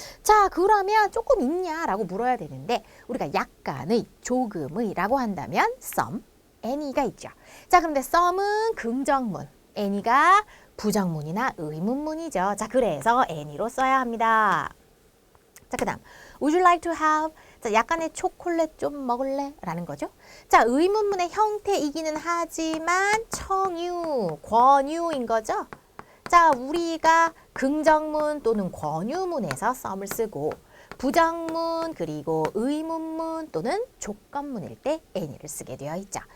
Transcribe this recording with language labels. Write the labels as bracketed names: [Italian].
[Korean] 자, 그러면 조금 있냐라고 물어야 되는데 우리가 약간의, 조금의라고 한다면 some, any가 있죠. 자, 그런데 some은 긍정문, any가 부정문이나 의문문이죠. 자, 그래서 any로 써야 합니다. 자, 그 다음 [English] would you like to have? [Korean] 자, 약간의 초콜릿 좀 먹을래? 라는 거죠. 자, 의문문의 형태이기는 하지만 청유, 권유인 거죠. 자, 우리가 긍정문 또는 권유문에서 some을 쓰고 부정문 그리고 의문문 또는 조건문일 때 any를 쓰게 되어 있죠.